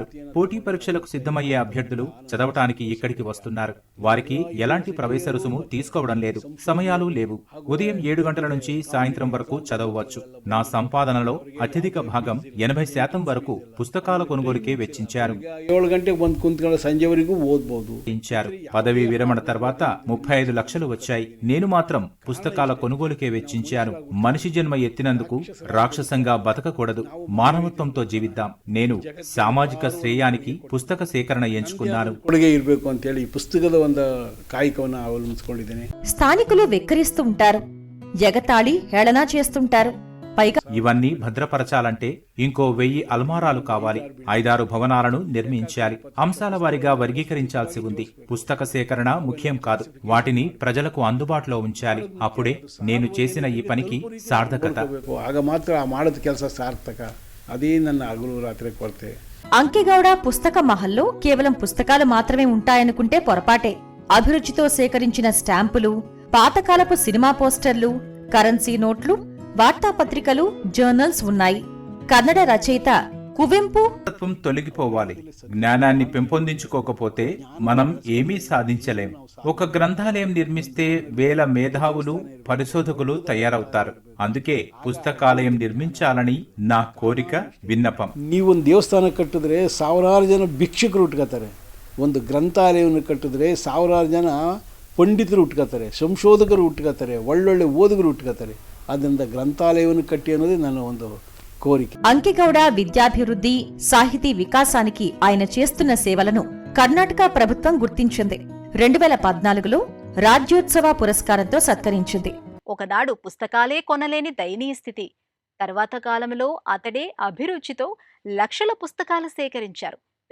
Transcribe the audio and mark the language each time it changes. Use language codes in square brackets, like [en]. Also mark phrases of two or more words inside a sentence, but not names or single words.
[te] పోటీ పరీక్షలకు సిద్ధమయ్యే అభ్యర్థులు చదవటానికి ఇక్కడికి వస్తున్నారు. వారికి ఎలాంటి ప్రవేశ రుసుము తీసుకోవడం లేదు. సమయాలు లేవు. ఉదయం 7 గంటల నుంచి సాయంత్రం వరకు చదవవచ్చు. నా సంపాదనలో అత్యధిక భాగం 80% వరకు పుస్తకాల కొనుగోలుకే వెచ్చించారు. [kn] 7 గంటలకు ಬಂದು ಕುಂತ್ಕೊಂಡು ಸಂಜೆ ವರೆಗೂ ಓದಬಹುದು. [te] పదవి విరమణ తర్వాత 35 లక్షలు వచ్చాయి. నేను మాత్రం పుస్తకాల కొనుగోలుకే వెచ్చించాను. మనిషి జన్మ ఎత్తినందుకు రాక్షసంగా బతకకూడదు. మానవత్వంతో జీవిద్దాం. నేను సామాజిక శ్రేయానికి పుస్తక సేకరణ ఎంచుకున్నాను. [kn] ಕೊಡುಗೆ ಇರಬೇಕು ಅಂತ ಹೇಳಿ ಈ ಪುಸ್ತಕದ ಒಂದು ಕಾಯಕವನ್ನು ಅವಲಂಬಿಸಿಕೊಂಡಿದ್ದೇನೆ. [te] స్థానికులు వెక్కిరిస్తూ ఉంటారు, ఎగతాళి హేళన చేస్తుంటారు. పైగా ఇవన్నీ భద్రపరచాలంటే ఇంకో 1000 అల్మారాలు కావాలి. 5-6 భవనాలను నిర్మించాలి. అంశాల వారీగా వర్గీకరించాల్సి ఉంది. పుస్తక సేకరణ ముఖ్యం కాదు, వాటిని ప్రజలకు అందుబాటులో ఉంచాలి. అప్పుడే నేను చేసిన ఈ పనికి సార్థకత. [kn] ಆಗ ಮಾತ್ರ ಆ ಮಾಡಿದ ಕೆಲಸ ಸಾರ್ಥಕ. అదే ನನ್ನ ಹಗಲು ರಾತ್ರಿ ಕೊರತೆ. [te] అంకెగౌడ పుస్తక మహల్లో కేవలం పుస్తకాలు మాత్రమే ఉంటాయనుకుంటే పొరపాటే. అభిరుచితో సేకరించిన స్టాంపులు, పాతకాలపు సినిమా పోస్టర్లు, కరెన్సీ నోట్లు, వార్తాపత్రికలు, జర్నల్స్ ఉన్నాయి. కన్నడ రచయిత కువెంపు తత్వం తొలగిపోవాలి. జ్ఞానాన్ని పెంపొందించుకోకపోతే మనం ఏమీ సాధించలేం. ఒక గ్రంథాలయం నిర్మిస్తే వేల మేధావులు, పరిశోధకులు తయారవుతారు. అందుకే పుస్తకాలయం నిర్మించాలని నా కోరిక, విన్నపం. [kn] ನೀವೊಂದು ದೇವಸ್ಥಾನ ಕಟ್ಟಿದ್ರೆ ಸಾವಿರಾರು ಜನ ಭಿಕ್ಷುಕರು ಉಟ್ಕೋತಾರೆ. ಒಂದು ಗ್ರಂಥಾಲಯವನ್ನು ಕಟ್ಟಿದ್ರೆ ಸಾವಿರಾರು ಜನ ಪಂಡಿತರು ಉಟ್ಕೋತಾರೆ, ಸಂಶೋಧಕರು ಉಟ್ಕೋತಾರೆ, ಒಳ್ಳೊಳ್ಳೆ ಓದುಗರು ಉಟ್ಕೋತಾರೆ. ಅದರಿಂದ ಗ್ರಂಥಾಲಯವನ್ನು ಕಟ್ಟಿ ಅನ್ನೋದೇ ನನ್ನ ಒಂದು కోరిక. [te] అంకెగౌడ విద్యాభివృద్ధి, సాహితీ వికాసానికి ఆయన చేస్తున్న సేవలను కర్ణాటక ప్రభుత్వం గుర్తించింది. 2014లో రాజ్యోత్సవ పురస్కారంతో సత్కరించింది. ఒకనాడు పుస్తకాలే కొనలేని దయనీయ స్థితి. తర్వాత కాలంలో అతడే అభిరుచితో లక్షల పుస్తకాలు సేకరించారు.